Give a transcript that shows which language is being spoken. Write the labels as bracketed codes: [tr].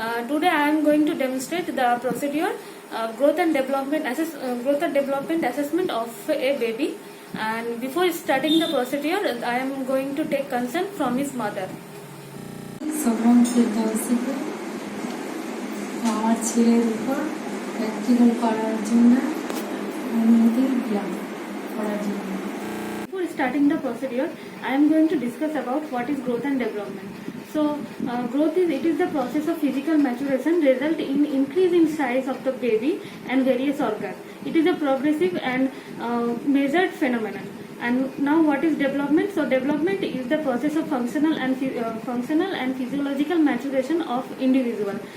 [en] Today I am going to demonstrate the procedure growth and development assessment of a baby. And before starting the procedure, I am going to take consent from his mother. [bn] সবরম ফিরদৌসিকে আমার ছেলের উপর practical করার জন্য অনুমতি দিলাম করার জন্য। [en] Before starting the procedure, I am going to discuss about what is growth and development. So, growth is the process of physical maturation result in increase in size of the baby and various organs. It is a progressive and measured phenomenon. And now, what is development? So, development is the process of functional and physiological maturation of individual.